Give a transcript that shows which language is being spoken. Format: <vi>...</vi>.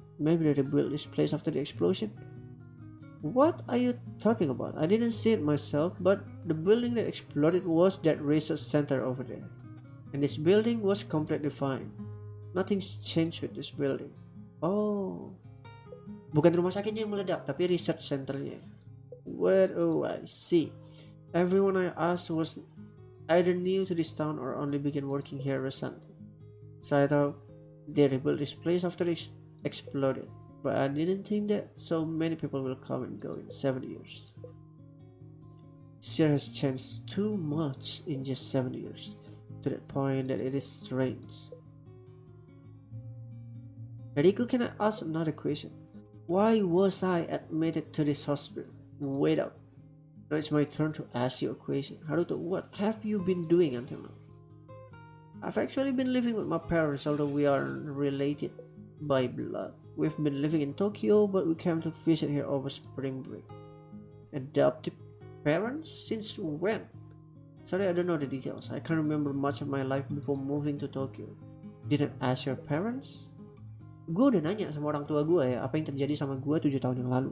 <en>Maybe they rebuilt this place after the explosion? What are you talking about? I didn't see it myself, but the building that exploded was that research center over there. And this building was completely fine. Nothing's changed with this building. Oh.</en> <id>Bukan rumah sakitnya yang meledak, tapi research centernya.</id> <en>What? Oh, I see. Everyone I asked was either new to this town or only began working here recently. So I thought they rebuilt this place after it exploded. But I didn't think that so many people will come and go in 7 years. Sure has changed too much in just 7 years, to the point that it is strange. Riku, can I ask another question? Why was I admitted to this hospital? Wait up. Now it's my turn to ask you a question. Haruto, what have you been doing until now? I've actually been living with my parents, although we aren't related by blood. We've been living in Tokyo, but we came to visit here over spring break. Adoptive parents? Since when? Sorry, I don't know the details. I can't remember much of my life before moving to Tokyo. Didn't ask your parents?</en> <id>Gue udah nanya sama orang tua gue ya, apa yang terjadi sama gue 7 tahun yang lalu.</id>